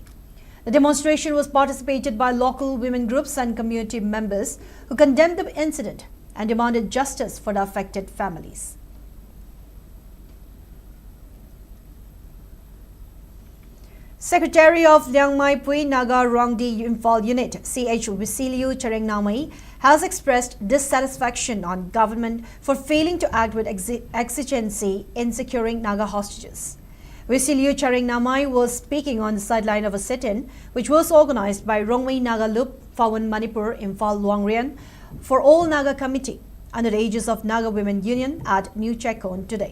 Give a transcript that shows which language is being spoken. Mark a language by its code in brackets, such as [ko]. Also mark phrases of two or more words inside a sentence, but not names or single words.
[en] The demonstration was participated by local women groups and community members who condemned the incident and demanded justice for the affected families. Secretary of Liangmai Pui Naga Rangdi Imphal Unit, CH Visiliu Charengnamai, has expressed dissatisfaction on government for failing to act with exigency in securing Naga hostages. Visiliu Charengnamai was speaking on the sideline of a sit-in which was organized by Rongmei Naga Lup, Phawan Manipur, Imphal Luangrian for All Naga Committee under the aegis of Naga Women Union at New Chekon today.